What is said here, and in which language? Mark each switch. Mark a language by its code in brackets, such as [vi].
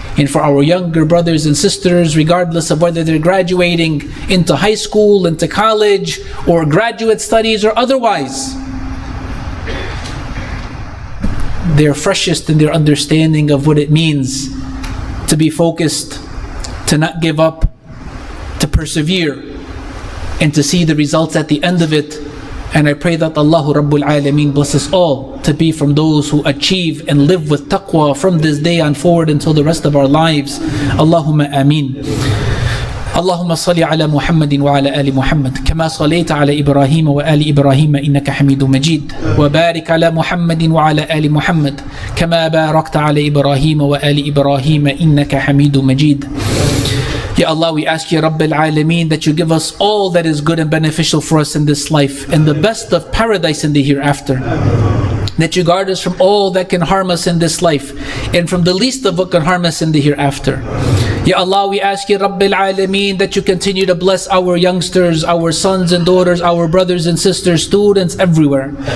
[en] And for our younger brothers and sisters, regardless of whether they're graduating into high school, into college, or graduate studies or otherwise, they're freshest in their understanding of what it means to be focused, to not give up, to persevere, and to see the results at the end of it. And I pray that Allah Rabbul Alameen bless us all to be from those who achieve and live with taqwa from this day on forward until the rest of our lives. Allahumma ameen. [ar] اللهم صل على محمد وعلى آل محمد كما صليت على إبراهيم وآل إبراهيم إنك حميد مجيد وبارك على محمد وعلى آل محمد كما باركت على إبراهيم وآل إبراهيم إنك حميد مجيد. [en] Ya Allah, we ask you, Rabbil Alameen, that you give us all that is good and beneficial for us in this life and the best of paradise in the hereafter. That you guard us from all that can harm us in this life and from the least of what can harm us in the hereafter. Ya Allah, we ask you, Rabbil Alameen, that you continue to bless our youngsters, our sons and daughters, our brothers and sisters, students everywhere.